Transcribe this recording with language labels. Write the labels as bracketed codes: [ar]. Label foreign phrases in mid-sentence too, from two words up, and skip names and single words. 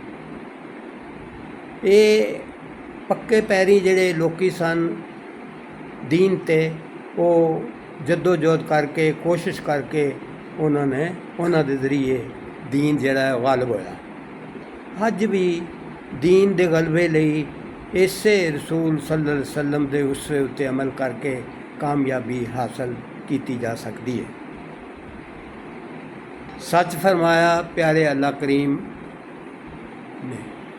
[pa] یہ پکے پیری جہڑے لوکی سن دین تے وہ جدوجہد کر کے کوشش کر کے انہوں نے اونہاں دے ذریعے دین جہڑا ہے غالب ہویا. اج بھی دین دے غلبے لئی اسے رسول [ar] صلى الله عليه وسلم [pa] دے اسوے اتے عمل کر کے [ur] کامیابی حاصل کی جا سکتی ہے. سچ فرمایا پیارے اللہ کریم نے.